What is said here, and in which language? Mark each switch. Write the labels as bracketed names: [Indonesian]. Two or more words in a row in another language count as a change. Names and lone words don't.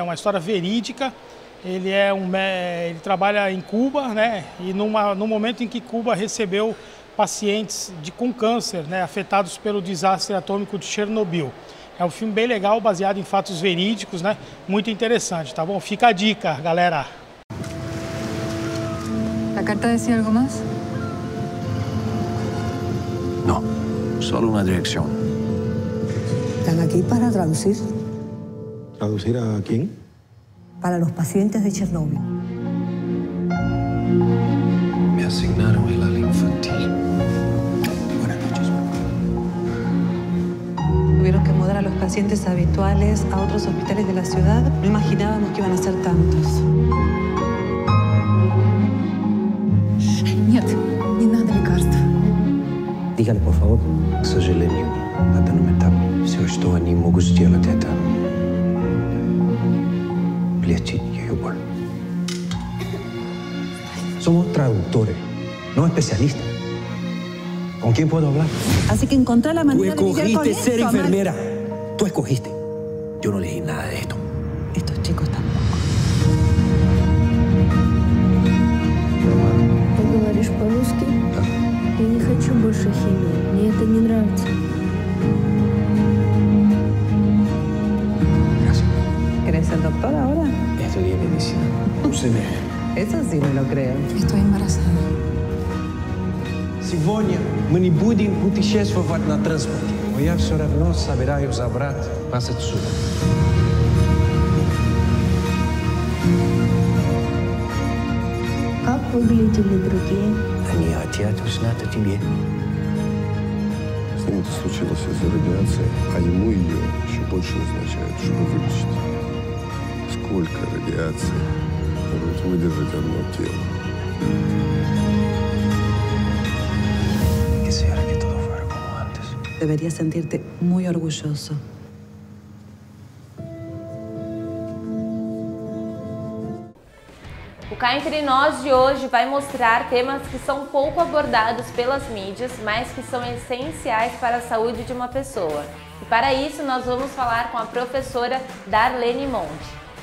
[Portuguese] Uma história verídica. Ele trabalha em Cuba, né? E no momento em que Cuba recebeu pacientes com câncer, né? Afetados pelo desastre atômico de Chernobyl. É um filme bem legal, baseado em fatos verídicos, né? Muito interessante, tá bom? Fica a dica, galera. [Spanish] ¿La carta decía algo más? No, solo una dirección. ¿Están aquí para traducir? ¿Traducir a quién? Para los pacientes de Chernobyl. Me asignaron el ala infantil. Buenas noches. Tuvieron que mudar a los pacientes habituales a otros hospitales de la ciudad. No imaginábamos que iban a ser tantos. [Russian] Нет, не надо лекарств. [Spanish] Dígale, por favor. [Russian] К сожалению, на данном этапе все, что они могут сделать, это лечить ее боль. [Spanish] Somos traductores, no especialistas. ¿Con quién puedo hablar? Así que encontré la manera de lidiar con escogiste ser eso, enfermera. Tú escogiste. Yo no elegí nada de esto. Estos chicos tampoco. [Russian] Ты говоришь по-русски? Да. Я не хочу больше химии. Мне это не нравится. [Spanish] Gracias. ¿Querés ser doctor ahora? Estudié medicina. Eso sí me lo creo. Estoy embarazada. [Russian] Сегодня мы не будем путешествовать на транспорте. Но я все равно собираюсь забрать вас отсюда. Как выглядели другие? Они хотят узнать о тебе. С ним это случилось из-за радиации, а ему ее еще больше назначают, чтобы вылечить. Сколько радиации может выдержать одно тело? [Spanish] Quisiera que todo fuera como antes. Deberías sentirte muy orgulloso. [Portuguese] O Cá Entre Nós de hoje vai mostrar temas que são pouco abordados pelas mídias, mas que são essenciais para a saúde de uma pessoa. E para isso nós vamos falar com a professora Darlene Monte.